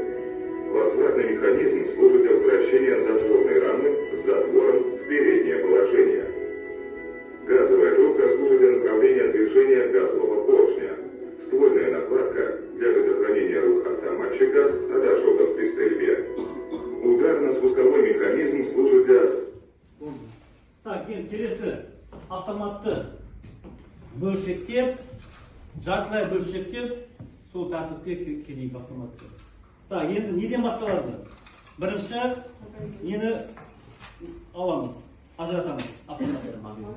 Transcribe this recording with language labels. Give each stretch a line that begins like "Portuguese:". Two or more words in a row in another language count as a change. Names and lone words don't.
Russian: Возвратный механизм служит для возвращения затворной рамы с затвором в переднее положение. Газовая трубка служит для направления движения газового поршня. Ствольная накладка для предохранения рук автоматчика от ожогов при стрельбе. Ударно-спусковой механизм служит для... Так,
Kazakh: келесі автоматты бөлшектеп, жартылай бөлшектеп, сол тәртіпке келейік автоматты. Так, енді неден басталады? Бірінші, нені аламыз, ажыратамыз автоматты.